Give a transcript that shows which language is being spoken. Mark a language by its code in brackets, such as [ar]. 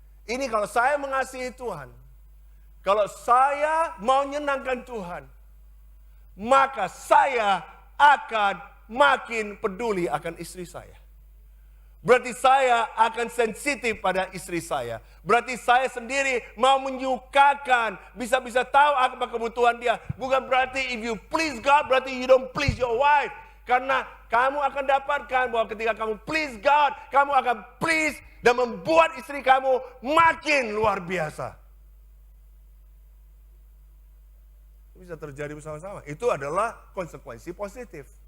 [id] Ini kalau saya mengasihi Tuhan, kalau saya mau menyenangkan Tuhan, maka saya akan makin peduli akan istri saya. Berarti saya akan sensitif pada istri saya. Berarti saya sendiri mau menyukakan, bisa-bisa tahu apa kebutuhan dia. Bukan berarti [en] if you please God, [id] berarti [en] you don't please your wife. [id] Karena kamu akan dapatkan bahwa ketika kamu [en] please God, [id] kamu akan please dan membuat istri kamu makin luar biasa. Bisa terjadi bersama-sama. Itu adalah konsekuensi positif.